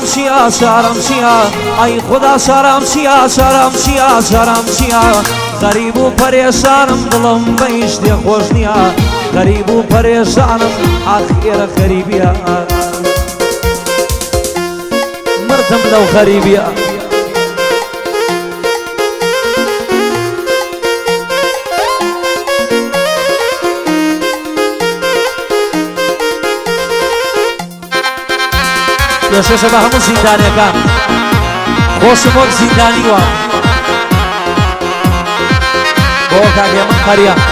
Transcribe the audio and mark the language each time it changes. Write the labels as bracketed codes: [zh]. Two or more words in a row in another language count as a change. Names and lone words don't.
[fa] چیا شرم چیا ای خدا شرم چیا شرم چیا شرم چیا غریب و پریشانم دلم بیش دی خوش نیا غریب و پریشانم آخر غریبیا مردم لو غریبیا [ckb] پێشەشە بە هەموو زیندانیەکان خۆشم وەک زیندانی وە بۆ کاکێ من قەریە